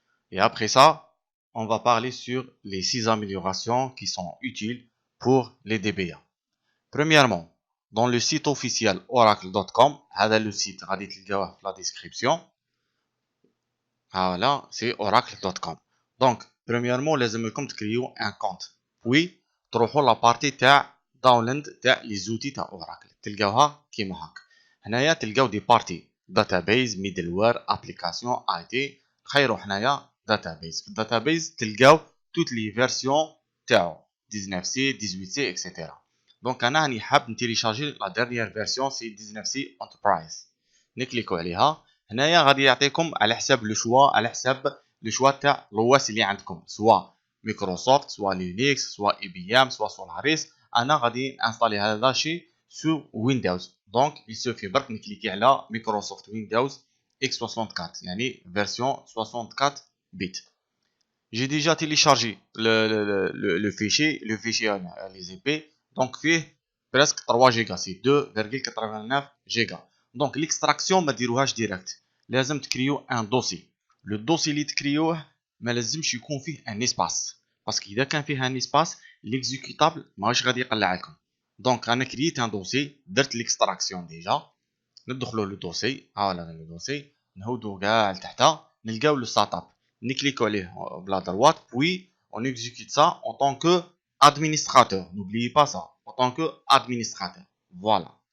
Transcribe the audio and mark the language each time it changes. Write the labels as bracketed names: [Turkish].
[French] Et après ça, on va parler sur les 6 améliorations qui sont utiles pour les DBA. Premièrement, dans le site officiel oracle.com, هذا le site [Arabic] غادي تلقاوه في [French] la description. Voilà, c'est oracle.com. Donc, premièrement, [Arabic] لازم تكريو [French] un compte. [Arabic] Puis, تروحوا [French] la partie [Arabic] تاع داونلود تاع لي زوتي تاع اوراكل تلقاوها كيما هاك. هنايا تلقاو [French] دي بارتي [Arabic] داتابيز ميدلوير ابليكاسيون اي تي. تخيروا هنايا داتابيز. في الداتابيز تلقاو توت لي فيرسيون تاعو 19 سي 18 سي اكسيتيرا. دونك انا راني حاب نتيليشارجي [French] لا ديرنيير فيرسيون [Arabic] سي 19 سي انتربرايز. نكليكو عليها. هنايا غادي يعطيكم على حساب لو شوا لو شوا تاع لواس اللي عندكم سوا مايكروسوفت سوا لينكس سوا اي بي ام سوا سولاريس. انا غادي انستالي هذا شي سو ويندوز. دونك [French] il suffit [Arabic] برك نكليكي على مايكروسوفت ويندوز اكس 64 يعني فيرسيون 64 بيت. [French] J'ai déjà téléchargé le fichier les IP. Donc فيه presque 3 giga, c'est 2,89 giga. Donc l'extraction [Arabic] ما ديروهاش ديريكت، لازم تكريو ان دوسي. لو دوسي اللي تكريوه ما لازمش يكون فيه ان اسباس، باسكو اذا كان فيه ان اسباس ليكزيكوتابل ماهوش غادي يقلع لكم. دونك انا كريت ان دوسي، درت ليكستراكسيون ديجا. ندخلوا لو دوسي، هاولا لو دوسي، نهودو كاع لتحت، نلقاو لو سيت اب، نكليكو عليه بلا [French] droite, puis on exécute ça en tant que administrateur. N'oubliez pas ça, en tant que administrateur. Voilà.